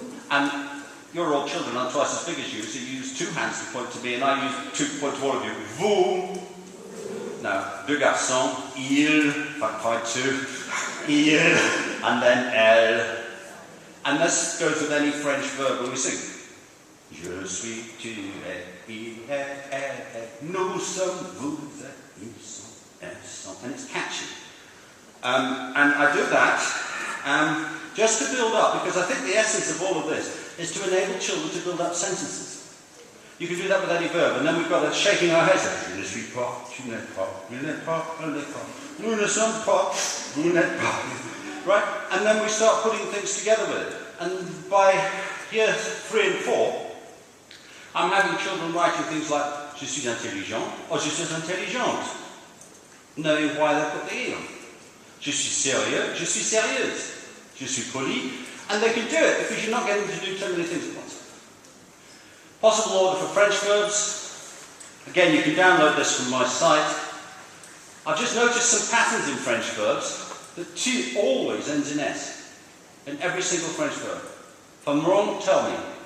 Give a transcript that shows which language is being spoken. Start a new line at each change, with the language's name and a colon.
English: And you're all children, I'm twice as big as you, so you use 2 hands to point to me, and I use 2 to point to all of you. Vous. Now,
French: deux garçons,
English: il, find 2, il, and then elle. And this goes with any French verb when we sing.
French: Je suis, tu es, il est, elle est, nous sommes, vous êtes, ils sont, elles sont.
English: And it's catchy. And I do that just to build up, because I think the essence of all of this is to enable children to build up sentences. You can do that with any verb, and then we've got a shaking our heads.
French: Je ne suis pas, tu n'es pas, il n'est pas, elle n'est pas, nous ne sommes pas, vous n'êtes pas.
English: Right? And then we start putting things together with it. And by year 3 and 4, I'm having children writing things like
French: je suis intelligent
English: or
French: je suis intelligente,
English: knowing why they put the E on.
French: Je suis sérieux, je suis sérieuse. Je suis poli.
English: And they can do it because you're not getting to do too many things at once. Possible order for French verbs. Again, you can download this from my site. I've just noticed some patterns in French verbs. The tu always ends in S. In every single French verb. If I'm wrong, tell me.